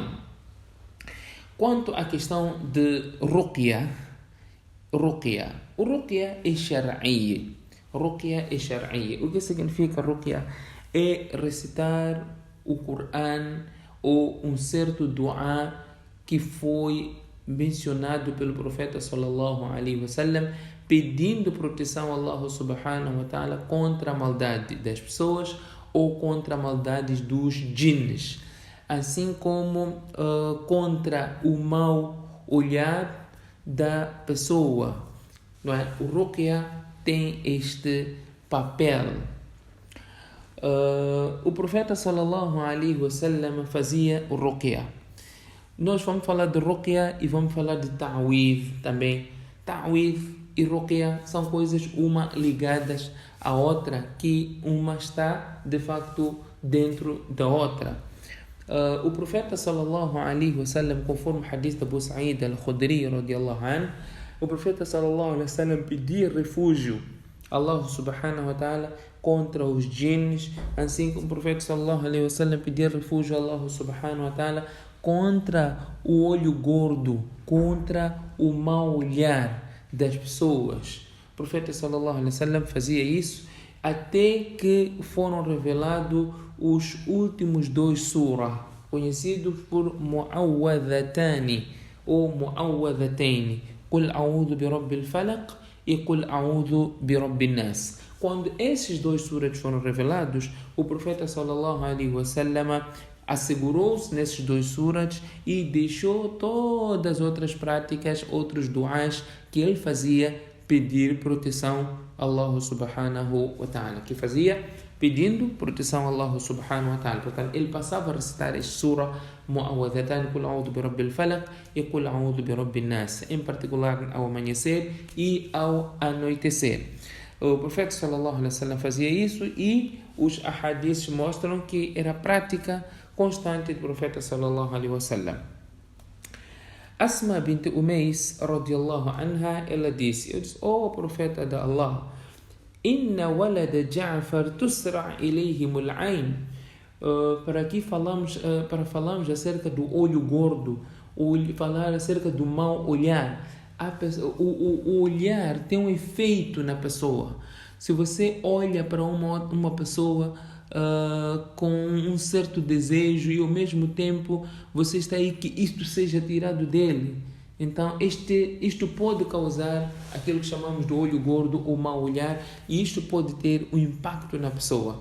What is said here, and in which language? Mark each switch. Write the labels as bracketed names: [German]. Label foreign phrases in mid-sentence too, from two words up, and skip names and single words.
[Portuguese] Quanto à questão de Ruqya, o Ruqya é Shar'iyya. O que significa Ruqya? É recitar o Coran ou um certo dua que foi mencionado pelo profeta [Arabic] صلى الله عليه وسلم, [Portuguese] pedindo proteção a Allah [Arabic] سبحانه وتعالى [Portuguese] contra a maldade das pessoas ou contra a maldade dos jinns, assim como contra o mau olhar da pessoa, não é? O Ruqya tem este papel. O profeta [Arabic] صلى الله عليه وسلم [Portuguese] fazia o Ruqya. Nós vamos falar de Ruqya e vamos falar de Ta'widh também. Ta'widh e Ruqya são coisas uma ligadas à outra, que uma está de facto dentro da outra. O profeta [Arabic] صلى الله عليه وسلم, [Portuguese] conforme o hadith de Abu Sa'id al-Khudri [Arabic] رضي الله عنه, [Portuguese] o profeta [Arabic] صلى الله عليه وسلم [Portuguese] pedia refúgio a Allah [Arabic] سبحانه وتعالى [Portuguese] contra os jinns, assim como o profeta [Arabic] صلى الله عليه وسلم [Portuguese] pedia refúgio a Allah [Arabic] سبحانه وتعالى [Portuguese] contra o olho gordo, contra o mau olhar das pessoas. O profeta [Arabic] صلى الله عليه وسلم [Portuguese] fazia isso até que foram revelados os últimos dois surah, conhecidos por Mu'awwadhatani ou Mu'awwadhataini, [Arabic] قل أعوذ برب الفلق [Portuguese] e [Arabic] قل أعوذ برب الناس. [Portuguese] Quando esses dois surahs foram revelados, o profeta [Arabic] صلى الله عليه وسلم [Portuguese] assegurou-se nesses dois surahs e deixou todas as outras práticas, outros duas que ele fazia pedir proteção a Allah [Arabic] سبحانه وتعالى, [Portuguese] que fazia pedindo proteção a Allah [Arabic] سبحانه وتعالى. [Portuguese] Portanto, ele passava a recitar este surah Mu'awwadhatan, [Arabic] قل أعوذ برب الفلق [Portuguese] e [Arabic] قل أعوذ برب الناس, [Portuguese] em particular ao amanhecer e ao anoitecer. O profeta [Arabic] صلى الله عليه وسلم [Portuguese] fazia isso e os ahadiths mostram que era prática constante do profeta [Arabic] صلى الله عليه وسلم. [Portuguese] Asma bint Umais [Arabic] رضي الله عنها, [Portuguese] ela disse: "Oh profeta de Allah, [Arabic] إن ولد جعفر تسرع إليهم العين." [Portuguese] Para falarmos acerca do olho gordo, falar acerca do mau olhar. O olhar tem um efeito na pessoa. Se você olha para uma pessoa com um certo desejo e ao mesmo tempo você está aí que isto seja tirado dele, então isto pode causar aquilo que chamamos de olho gordo ou mau olhar, e isto pode ter um impacto na pessoa.